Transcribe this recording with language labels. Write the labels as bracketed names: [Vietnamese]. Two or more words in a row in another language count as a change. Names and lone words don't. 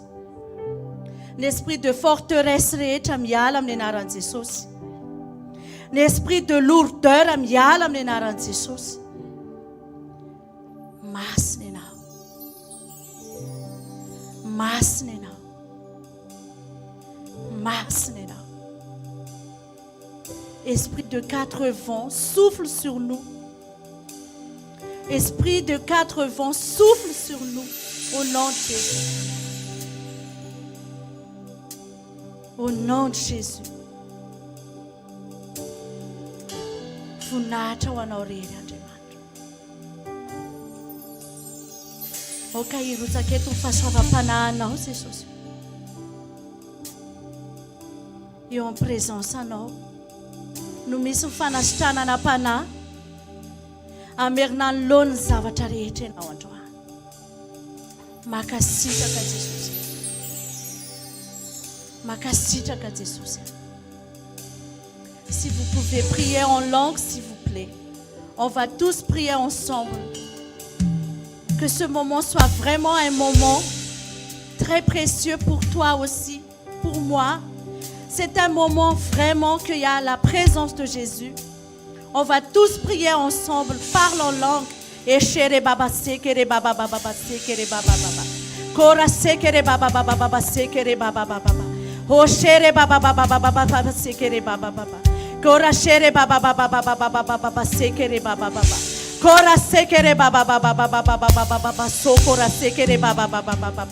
[Malagasy] Ny [French] esprit de forteresse [Malagasy] rehetra miala amin'ny anaran'i Jesosy. Ny [French] esprit de lourdeur [Malagasy] miala amin'ny anaran'i Jesosy. Masina ianao. Masina ianao. Masina ianao. [French] Esprit de quatre vents, souffle sur nous. Esprit de quatre vents, souffle sur nous au nom de Jésus. Au nom de Jésus. [Malagasy] Funata wanaoriri Andriamanitra. Oka hirotsaka eto ny fahasoavam-panahinao Jesosy. Eo amin'ny présence anao no misy ny fanasitranana-panahy amerina ny lohan'ny zavatra rehetra ianao androany. Makasitraka Jesosy. Makasitraka Jesosy. [French] Si vous pouvez prier en langue, s'il vous plaît. On va tous prier ensemble. Que ce moment soit vraiment un moment très précieux pour toi aussi, pour moi. C'est un moment vraiment qu'il y a la présence de Jésus. On va tous prier ensemble, parle en langue. Et chere baba sekere baba baba sekere baba baba. Kora sekere baba baba baba sekere baba baba. Oh chere baba baba baba baba sekere baba baba. Kora chere baba baba baba baba baba sekere baba baba. Kora sekere baba baba baba baba baba sokora sekere baba baba baba.